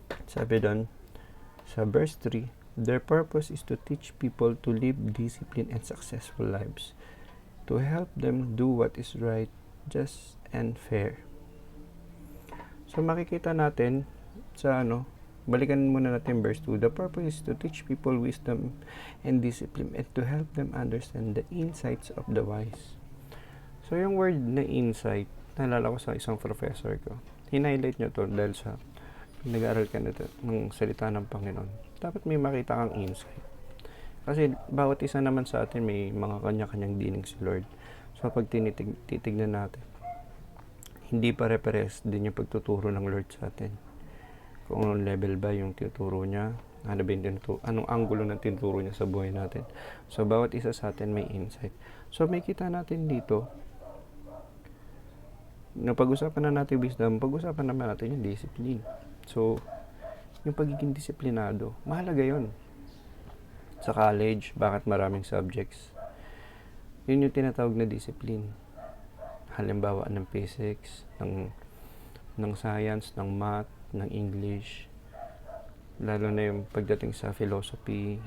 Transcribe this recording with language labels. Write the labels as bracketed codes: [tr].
[tl] Sabi doon, sa verse 3, [en] their purpose is to teach people to live disciplined and successful lives, to help them do what is right, just, and fair. [tl] So, makikita natin sa balikan muna natin verse 2. [en] The purpose is to teach people wisdom and discipline and to help them understand the insights of the wise. [tl] So, yung word na insight, naalala ko sa isang professor ko. Hinighlight nyo to dahil sa nag-aaral ka na ng salita ng Panginoon. Dapat may makita kang insight. Kasi bawat isa naman sa atin may mga kanya-kanyang dinig si Lord. So, pag titignan natin, hindi pare-pares din yung pagtuturo ng Lord sa atin. Kung anong level ba yung tinuturo niya, anong anggulo ng tinuturo niya sa buhay natin. So, bawat isa sa atin may insight. So, may kita natin dito, pag-usapan na natin wisdom, pag-usapan naman natin yung discipline. So, yung pagiging disiplinado, mahalaga yun. Sa college, bakit maraming subjects? Yun yung tinatawag na discipline. Halimbawa ng physics, ng science, ng math, ng English, lalo na yung pagdating sa philosophy.